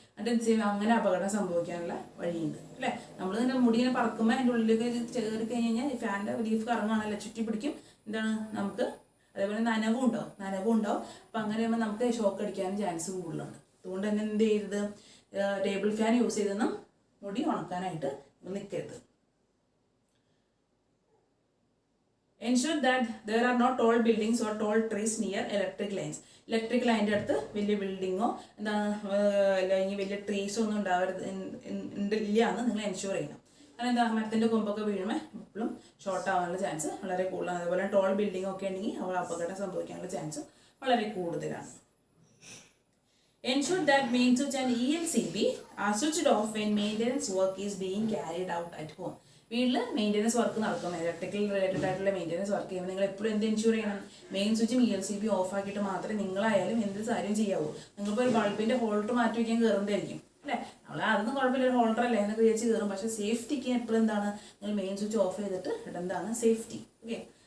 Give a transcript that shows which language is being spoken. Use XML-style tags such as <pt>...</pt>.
<ml>എന്നിട്ട് അങ്ങനെ അപകടം സംഭവിക്കാനുള്ള വഴിയുണ്ട് അല്ലേ. നമ്മൾ തന്നെ മുടി ഇങ്ങനെ പറക്കുമ്പോൾ അതിൻ്റെ ഉള്ളിലേക്ക് കയറി കഴിഞ്ഞ് കഴിഞ്ഞാൽ ഈ ഫാൻ്റെ ലീഫ് കറങ്ങാണല്ലോ, ചുറ്റി പിടിക്കും. എന്താണ് നമുക്ക് അതേപോലെ നനവും ഉണ്ടാവും. അപ്പം അങ്ങനെ ആകുമ്പോൾ നമുക്ക് ഷോക്ക് അടിക്കാനും ചാൻസ് കൂടുതലുണ്ട്. അതുകൊണ്ട് തന്നെ എന്ത് ചെയ്യരുത്, ടേബിൾ ഫാൻ യൂസ് ചെയ്തൊന്നും മുടി ഉണക്കാനായിട്ട് നിൽക്കരുത്.</ml> <en>Ensure that there are no tall buildings or tall trees near electric lines.</en> <ml>Electric ലൈനിൻ്റെ അടുത്ത് വലിയ ബിൽഡിങ്ങോ അല്ലെങ്കിൽ വലിയ ട്രീസോ ഒന്നും ഇല്ല എന്ന് നിങ്ങൾ എൻഷുർ ചെയ്യണം. കാരണം എന്താ, മരത്തിൻ്റെ കൊമ്പൊക്കെ വീഴുമ്പോൾ എപ്പോഴും ഷോർട്ട് ആവാനുള്ള ചാൻസ് വളരെ കൂടുതലാണ്. അതുപോലെ ടോൾ ബിൽഡിംഗ് ഒക്കെ ഉണ്ടെങ്കിൽ അവ അപകടം സംഭവിക്കാനുള്ള ചാൻസ് വളരെ കൂടുതലാണ്.</ml> <en>Ensure that main switch and ELCB are switched off when maintenance work is being carried out at home.</en> <ml>വീട്ടിൽ മെയിൻ്റെനൻസ് വർക്ക് നടക്കും, ഇലക്ട്രിക്കൽ റിലേറ്റഡ് ആയിട്ടുള്ള മെയിൻ്റെനൻസ് വർക്ക് ചെയ്യുമ്പോൾ നിങ്ങൾ എപ്പോഴും എന്ത് എൻഷുർ ചെയ്യണം, മെയിൻ സ്വിച്ചും ELCB ഓഫ് ആക്കിയിട്ട് മാത്രമേ നിങ്ങളായാലും എന്ത് കാര്യം ചെയ്യാവൂ. നിങ്ങളിപ്പോൾ ഒരു ബൾബിൻ്റെ ഹോൾഡർ മാറ്റി വയ്ക്കാൻ കയറുന്നതായിരിക്കും അല്ലേ. നമ്മൾ അതൊന്നും കുഴപ്പമില്ല, ഒരു ഹോൾഡർ അല്ലേ എന്നൊക്കെ വിചാരിച്ച് കയറും. പക്ഷേ സേഫ്റ്റിക്ക് എപ്പോഴും എന്താണ്, നിങ്ങൾ മെയിൻ സ്വിച്ച് ഓഫ് ചെയ്തിട്ട് ഇടുന്നതാണ് സേഫ്റ്റി. ഓക്കെ.</ml>